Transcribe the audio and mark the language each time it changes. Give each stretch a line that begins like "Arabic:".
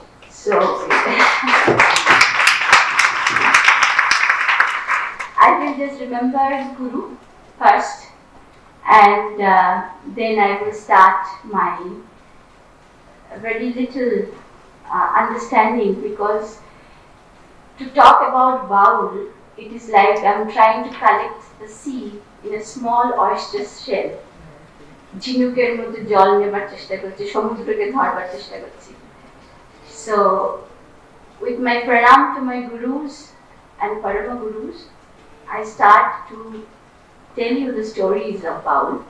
English: So, I will just remember Guru first, and then I will start my very little understanding, because to talk about Baul, it is like I am trying to collect the sea in a small oyster shell.
Bangla: ঝিনুকের মধ্যে জল নেবার চেষ্টা করছি, সমুদ্রকে ধরবার চেষ্টা করছি.
English: So, with my pranam to my gurus and Parama gurus, I start to tell you the stories of Baul.